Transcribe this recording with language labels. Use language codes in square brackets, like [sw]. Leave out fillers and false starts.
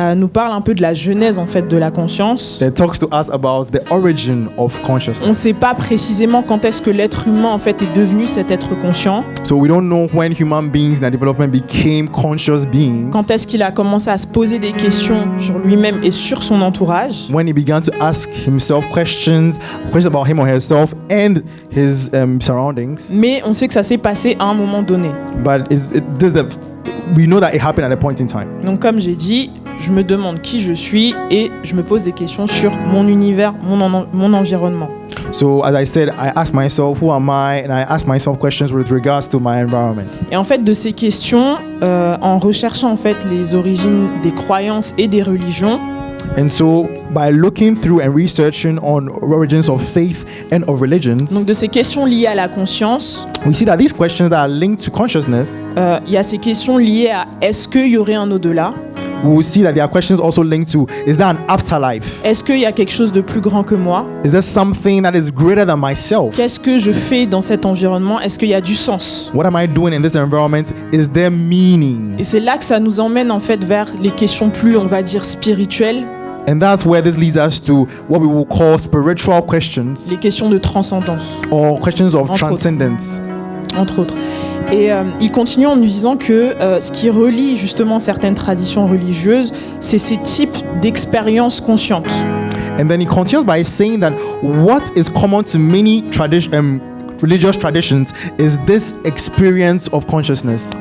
[fr] nous parle un peu de la genèse en fait de la conscience. [en] that talks to us about the origin of [fr] On [en] consciousness. [fr] ne sait pas précisément quand est-ce que l'être humain en fait est devenu cet être conscient. [en] So we don't know when human beings in their development became conscious beings, [fr] Quand est-ce qu'il a commencé à se poser des questions sur lui-même et sur son entourage. [en] when he began to ask himself questions about him or herself and his surroundings. [fr] Mais on sait que ça s'est passé à un moment donné. [en] But we know that it happened at a point in time. [fr] Donc comme j'ai dit, je me demande qui je suis et je me pose des questions sur mon univers, mon environnement. [en] So as I said, I ask myself, who am I? And I ask myself questions with regards to my environment. [fr] Et en fait, de ces questions, en recherchant en fait les origines des croyances et des religions, [en] And so by looking through and researching on origins of faith and of religions, [fr] donc de ces questions liées à la conscience, [en] we see that these questions that are linked to consciousness, [fr] il y a ces questions liées à est-ce qu'il y aurait un au-delà? [en] we will see that there are questions also linked to, is there an afterlife? [fr] Est-ce qu'il y a quelque chose de plus grand que moi? [en] Is there something that is greater than myself? [fr] Qu'est-ce que je fais dans cet environnement? Est-ce qu'il y a du sens? [en] What am I doing in this environment? Is there meaning? [fr] Et c'est là que ça nous emmène en fait vers les questions plus, on va dire, spirituelles, [en] And that's where this leads us to what we will call spiritual questions [fr] les questions de transcendance, [en] or questions of [fr] Entre [en] transcendence. [fr] entre autres. Et il continue en nous disant que ce qui relie justement certaines traditions religieuses, c'est ces types d'expériences conscientes. [en] And then he continues by saying that what is common to many religious traditions is this experience of consciousness.